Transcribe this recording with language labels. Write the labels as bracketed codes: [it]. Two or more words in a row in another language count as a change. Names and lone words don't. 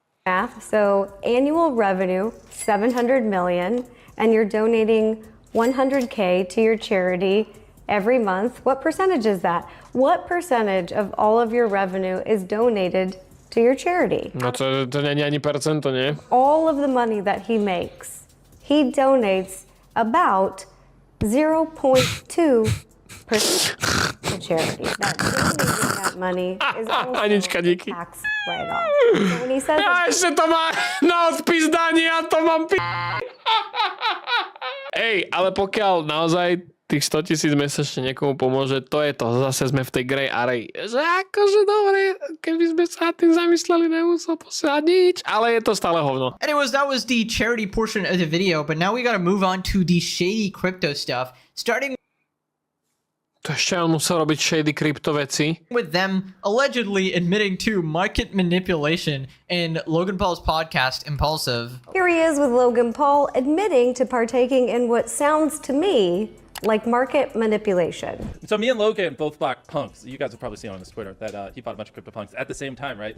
[en] So annual revenue, $700 million, and you're donating $100K to your charity every month. What percentage is that? What percentage of all of your revenue is donated to your charity? [sk] No to nie je ani percento, nie? [en] All of the money that he makes, he donates about 0.2% to charity. That donating that money is also a tax write-off. So when he says [sk] ešte to má na odpis daní a to mám Ej, ale pokiaľ naozaj tých 100,000 mesačne niekomu pomôže, to je to. Zase sme v tej [en] grey area. [sk] Že akože dobre, keby sme sa tým zamysleli, nemusel posielať nič, ale je to stále hovno. [en] Anyways, that was the charity portion of the video, but now we gotta move on to the shady crypto stuff, starting [sk] To ešte on musel robiť [en] shady crypto [sk] veci. [en] with them allegedly admitting to market manipulation in Logan Paul's podcast, Impulsive. here he is with Logan Paul admitting to partaking in what sounds to me like market manipulation. So me and Logan both bought punks. You guys have probably seen on his Twitter that he bought a bunch of crypto punks at the same time, right?